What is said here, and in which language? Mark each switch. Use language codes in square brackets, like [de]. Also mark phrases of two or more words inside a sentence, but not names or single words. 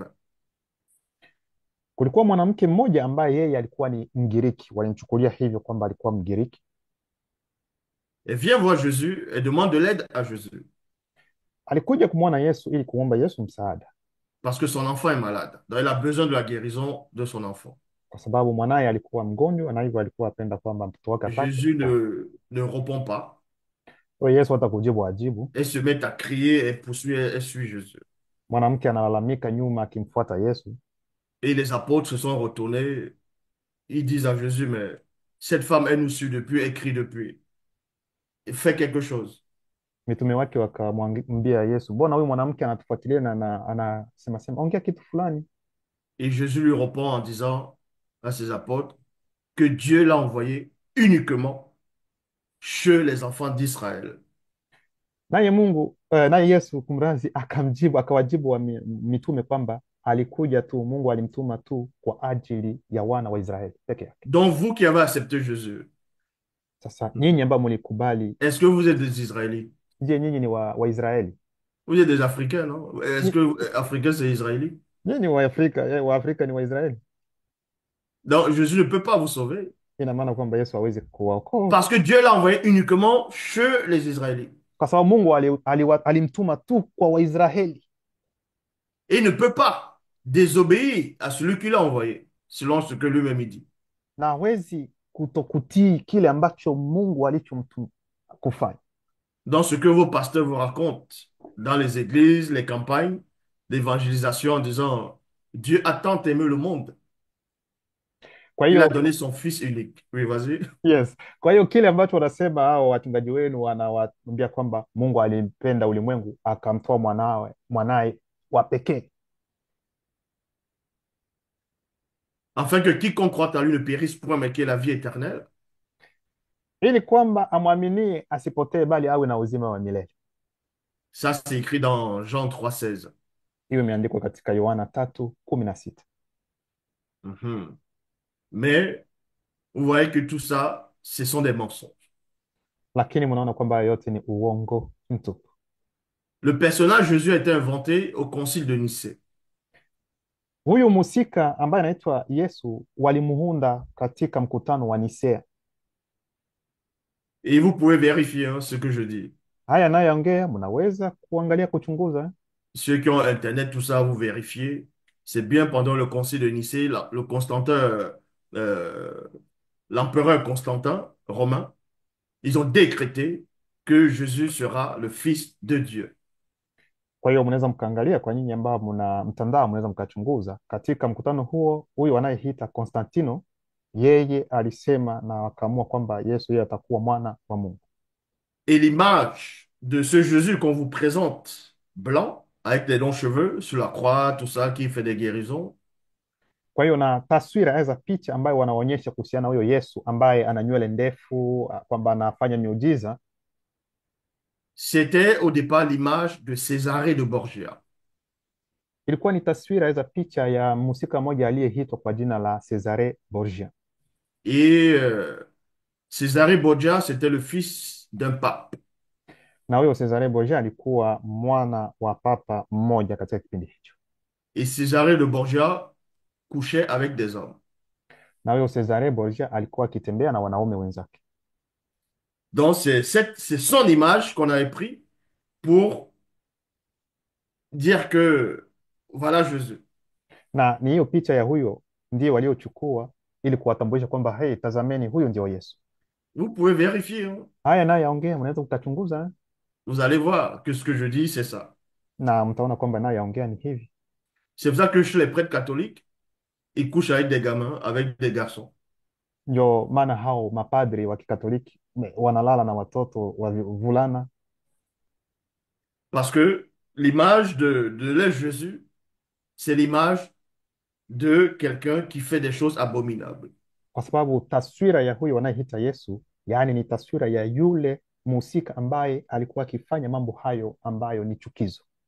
[sw] Kulikuwa mwanamke mmoja ambaye yeye alikuwa ni Mgiriki, walimchukulia hivyo kwamba alikuwa Mgiriki. [fr] Elle vient voir Jésus et demande de l'aide à Jésus [sw] Alikuja kumwona Yesu ili kuomba Yesu msaada, [fr] parce que son enfant est malade. Donc, elle a besoin de la guérison de son enfant. [sw] kwa sababu mwanaye alikuwa mgonjwa na hivyo alikuwa apenda kwamba mtoto wake apate [fr] Jésus [sw] kupona. [fr] ne répond pas [sw] Kwa hiyo Yesu hata kujibu ajibu. [fr] et se met à crier et poursuit et suit Jésus. [sw] Mwanamke analalamika nyuma akimfuata Yesu. [fr] Et les apôtres se sont retournés. Ils disent à Jésus, mais cette femme, elle nous suit depuis, elle crie depuis. Fais quelque chose. [sw] Mitume wake wakamwambia Yesu, mbona huyu mwanamke anatufuatilia na anasema sema, ongea kitu fulani. [fr] Et Jésus lui répond en disant à ses apôtres que Dieu l'a envoyé uniquement chez les enfants d'Israël. [sw] Naye Yesu kumrazi akamjibu akawajibu mitume kwamba alikuja tu, Mungu alimtuma tu kwa ajili ya wana wa Israeli peke yake. [fr] Donc vous qui avez accepté Jésus, [sw] Sasa nyinyi ambao mlikubali, [fr] est-ce que vous êtes des Israélites? [sw] je, nyinyi ni Waisraeli? [fr] Vous êtes des Africains, non? Est-ce que Africain, c'est Israélite? [sw] Nyinyi ni Waafrika, Waafrika ni Waisraeli. [fr] Donc Jésus ne peut pas vous sauver [sw] Ina maana kwamba Yesu hawezi kuwaokoa [fr] parce que Dieu l'a envoyé uniquement chez les Israélites. [sw] kwa sababu Mungu alimtuma tu kwa Waisraeli, [fr] Et il ne peut pas désobéir à celui qui l'a envoyé, selon ce que lui-même il dit. [sw] na hawezi kutokutii kile ambacho Mungu alichomtuma kufanya. [fr] Dans ce que vos pasteurs vous racontent, dans les églises, les campagnes d'évangélisation en disant, Dieu a tant aimé le monde, [sw] Kwa [fr] il a [sw] hiyo [fr] donné son Fils unique. Oui, vas-y. [sw] yes, kwa hiyo kile ambacho wanasema hao wachungaji wenu wanawaambia kwamba Mungu alimpenda ulimwengu akamtoa mwanaye wa pekee, [fr] Afin que quiconque croit en lui ne périsse point, mais qu'il ait la vie éternelle. [sw] ili kwamba amwaminie asipotee, bali awe na uzima wa milele. [fr] Ça, c'est écrit dans Jean 3,16. [sw] Hiyo imeandikwa katika Yohana 3:16. Mhm. [fr] Mais vous voyez que tout ça, ce sont des mensonges. [sw] Lakini mnaona kwamba yote ni uongo mtupu. [fr] Le personnage Jésus a été inventé au concile de Nicée. [sw] Huyu musika ambaye anaitwa Yesu walimuhunda katika mkutano wa Nisea. [fr] Et vous pouvez vérifier hein, ce que je dis. [sw] Haya nayoongea mnaweza kuangalia, kuchunguza. [fr] Ceux qui ont Internet, tout ça, vous vérifiez. C'est bien pendant le concile de Nicée, le Constantin, euh, l'empereur Constantin romain, ils ont décrété que Jésus sera le Fils de Dieu. [sw] Kwa hiyo mnaweza mkaangalia, kwa nyinyi ambao mna mtandao mnaweza mkachunguza. Katika mkutano huo, huyu anayeita Konstantino, yeye alisema na wakaamua kwamba Yesu yeye atakuwa mwana wa Mungu. [fr] Et l'image de ce Jésus qu'on vous présente, blanc, avec des longs cheveux, sur la croix, tout ça, qui fait des guérisons, [sw] Kwa hiyo na taswira za picha ambayo wanaonyesha kuhusiana na huyo Yesu ambaye ana nywele ndefu, kwamba anafanya miujiza, [fr] c'était au départ l'image de Césarée de Borgia. [sw] ilikuwa ni taswira za picha ya mhusika mmoja aliyeitwa kwa jina la Cesare Borgia. [fr] Et Césarée Borgia, c'était le fils d'un pape. [sw] Na huyo Cesare Borgia alikuwa mwana wa papa mmoja katika kipindi hicho, [fr] Et Césarée de Borgia couchait avec des hommes. [sw] na huyo Cesare Borgia alikuwa akitembea na wanaume wenzake. [fr] Donc, c'est son image qu'on avait pris pour dire que voilà Jésus. [sw] Na ni hiyo picha ya huyo ndiyo waliochukua ili kuwatambulisha kwamba hey, tazameni huyu ndio Yesu. [fr] Vous pouvez vérifier, hein. [sw] Haya naye aongea, mnaweza mkachunguza [fr] Vous allez voir que ce que je dis, c'est ça. [sw] na mtaona kwamba naye aongea ni hivi. [fr] C'est pour ça que chez les prêtres catholiques, ils couchent avec des gamins, avec des garçons. [sw] Ndio maana hao mapadri wa Kikatoliki wanalala na watoto wa vulana, [fr] Parce que l'image de l'être Jésus, c'est l'image de quelqu'un qui fait des choses abominables. [sw] kwa sababu taswira ya huyo wanayeita Yesu, yaani ni taswira ya yule mhusika ambaye alikuwa akifanya mambo hayo ambayo ni chukizo.